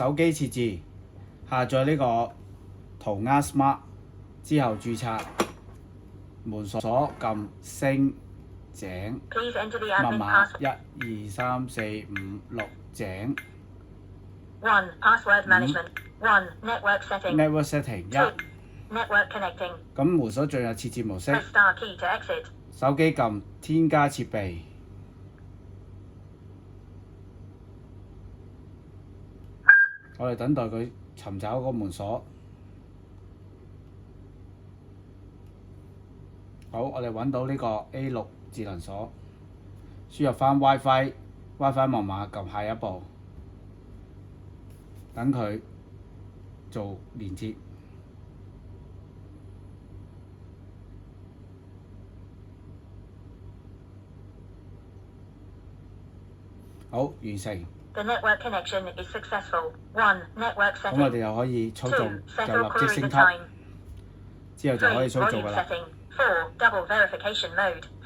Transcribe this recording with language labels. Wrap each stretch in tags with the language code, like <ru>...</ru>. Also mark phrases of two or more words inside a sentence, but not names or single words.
<yue>手機設置，下載呢個塗鴉 Smart 之後註冊，門鎖撳星井，密碼12345井。</yue> <en>1. Password management. 1. Network setting. Network setting 2. Network connecting.</en> <yue>咁門鎖進入設置模式，</yue> <en>Press star key to exit.</en> <yue>手機撳添加設備。我哋等待佢尋找嗰個門鎖。好，我哋揾到呢個 A6 智能鎖，輸入翻 WiFi 密碼，撳下一步，等佢做連接。好，完成。</yue> <en>The network connection is successful. 1. Network</en> <yue>咁我</yue> <en>setting.</en> <yue>哋又可以操縱，</yue> <en>2. Set</en> <yue>就</yue> <en>all</en> <yue>立即</yue> <en>query</en> <yue>升</yue> <en>the</en> <yue>級，</yue> <en>time.</en> <yue>之後就可以</yue> <en>3.</en> <yue>操作㗎</yue> <en>Volume</en> <yue>啦。</yue> <en>setting. 4. Double verification mode.</en>